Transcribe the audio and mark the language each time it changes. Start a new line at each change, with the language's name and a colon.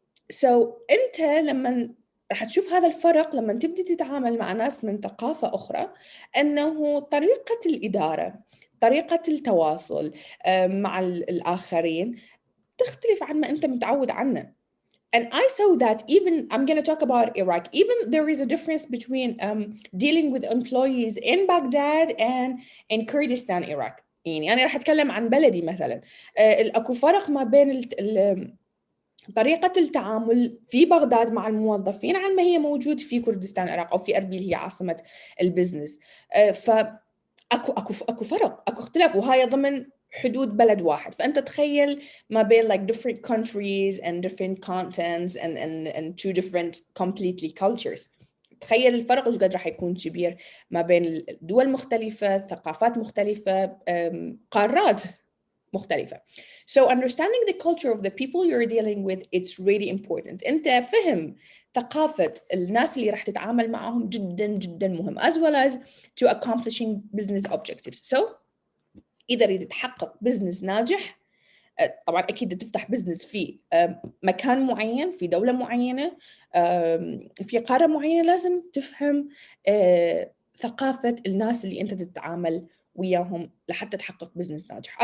Arabic: So أنت لما راح تشوف هذا الفرق لما تبدي تتعامل مع ناس من ثقافة أخرى، أنه طريقة الإدارة، طريقة التواصل مع الآخرين تختلف عن ما أنت متعود عنه.
English: And I saw that even, I'm going to talk about Iraq, even there is a difference between dealing with employees in Baghdad and in Kurdistan, Iraq.
Arabic: يعني أنا راح أتكلم عن بلدي مثلا. أكو فرق ما بين طريقة التعامل في بغداد مع الموظفين عن ما هي موجود في كردستان العراق أو في أربيل هي عاصمة البزنس. فأكو فرق، أكو اختلاف، وهاي ضمن حدود بلد واحد. فأنت تخيل ما بين
English: like different countries and different continents and two different completely cultures.
Arabic: تخيل الفرق ايش قد راح يكون كبير ما بين دول مختلفة، ثقافات مختلفة، قارات مختلفة.
English: So understanding the culture of the people you're dealing with, it's really important.
Arabic: أنت فهم ثقافة الناس اللي راح تتعامل معهم جدا جدا مهم
English: as well as to accomplishing business objectives.
Arabic: So إذا تريد تحقق بزنس ناجح، طبعا أكيد تفتح بزنس في مكان معين، في دولة معينة، في قارة معينة، لازم تفهم ثقافة الناس اللي أنت تتعامل وياهم لحتى تحقق بزنس ناجح.